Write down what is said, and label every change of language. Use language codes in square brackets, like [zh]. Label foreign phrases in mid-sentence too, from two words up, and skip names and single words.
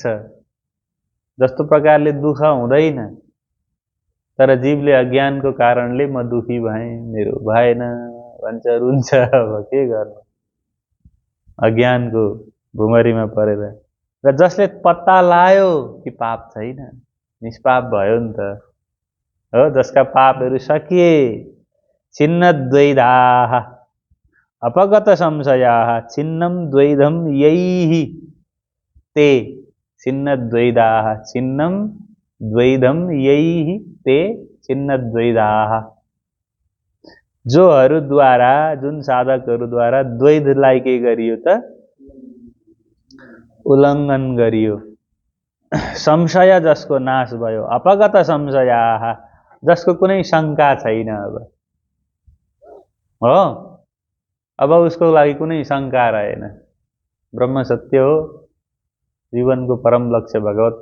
[ne] जस्तो प्रकारले दुख हुँदैन, तर जीवले अज्ञानको कारणले म दुखी भएँ, मेरो भएन भन्छ, रुन्छ। अब के गर्नु, अज्ञानको भुमरीमा परेर। र जसले पत्ता लायो कि पाप छैन, निष्पाप भयो नि त, हो, जसका पापहरू सकिए, [sa] छिन्नद्वैधाः, अपगत संशयाः छिन्नं द्वैधं यैः ते छिन्न द्वैधाः छिन्नं द्वैधम यही ते छिन्न द्वैधाः [ne] जोहरूद्वारा जुन साधकहरूद्वारा द्वैधलाई के गरियो त उल्लङ्घन गरियो संशय जसको नाश भयो [sa] अपगत संशयाः [ne] जसको कुनै शंका छैन अब उसको लागि कुनै शंका रहेन ब्रह्म सत्य हो जीवनको परम लक्ष्य भगवत